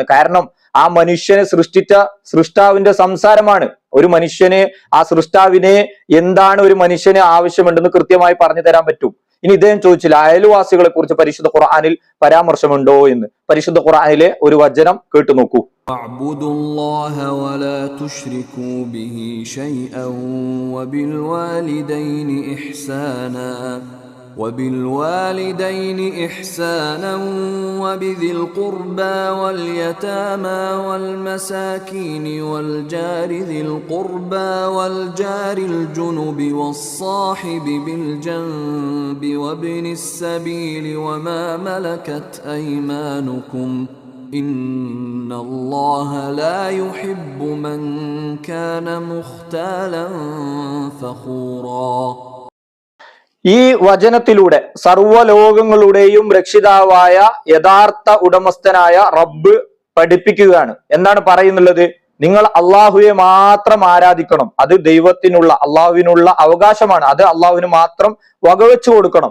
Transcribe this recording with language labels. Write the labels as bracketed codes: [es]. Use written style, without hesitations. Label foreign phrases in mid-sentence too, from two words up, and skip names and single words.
[ml] കാരണം ആ മനുഷ്യനെ സൃഷ്ടിച്ച സൃഷ്ടാവിന്റെ സംസാരമാണ്. ഒരു മനുഷ്യന് ആ സൃഷ്ടാവിനെ എന്താണ് ഒരു മനുഷ്യന് ആവശ്യമുണ്ടെന്ന് കൃത്യമായി പറഞ്ഞു തരാൻ പറ്റും. ഇനി ഇദ്ദേഹം ചോദിച്ചില്ല, അയൽവാസികളെ കുറിച്ച് പരിശുദ്ധ ഖുർആനിൽ പരാമർശമുണ്ടോ എന്ന്. പരിശുദ്ധ ഖുർആനിലെ ഒരു വചനം കേട്ടു നോക്കൂ. [ar] وبالوالدين إحسانا وبذي القربى واليتامى والمساكين والجار ذي القربى والجار الجنب والصاحب بالجنب وابن السبيل وما ملكت أيمانكم إن الله لا يحب من كان مختالا فخورا. [ml] ഈ വചനത്തിലൂടെ സർവ്വലോകങ്ങളുടെയും രക്ഷിതാവായ യഥാർത്ഥ ഉടമസ്ഥനായ റബ്ബ് പഠിപ്പിക്കുകയാണ്. എന്താണ് പറയുന്നുള്ളത്? നിങ്ങൾ അള്ളാഹുവെ മാത്രം ആരാധിക്കണം. അത് ദൈവത്തിനുള്ള അള്ളാഹുവിനുള്ള അവകാശമാണ്. അത് അള്ളാഹുവിന് മാത്രം വകവെച്ചു കൊടുക്കണം.